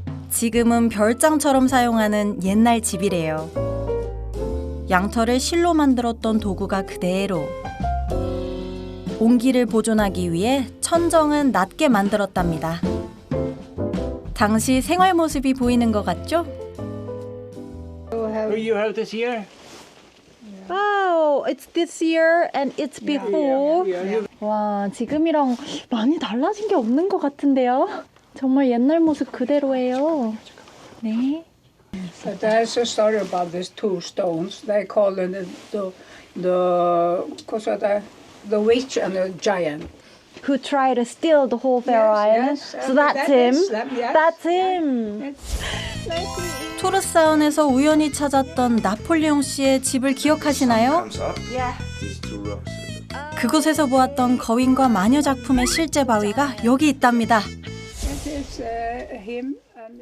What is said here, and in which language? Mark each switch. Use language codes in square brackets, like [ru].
[ko] 지금은 별장처럼 사용하는 옛날 집이래요. 양털을 실로 만들었던 도구가 그대로. 온기를 보존하기 위해 천정은 낮게 만들었답니다. 당시 생활 모습이 보이는 것 같죠? [en] You have this here? Wow, it's this year and it's before. [ko] 와, 지금이랑 많이 달라진 게 없는 것 같은데요? 정말 옛날 모습 그대로예요. 네. [en] But there's a story about these two stones. They call it the witch and the giant. Who tried to steal the whole Faroe Islands? yes, So that's that him. is them, yes. That's him. [ko] 토르사운에서 우연히 찾았던 나폴레옹 씨의 집을 기억하시나요? 그곳에서 보았던 거인과 마녀 작품의 실제 바위가 여기 있답니다. [en] It is him and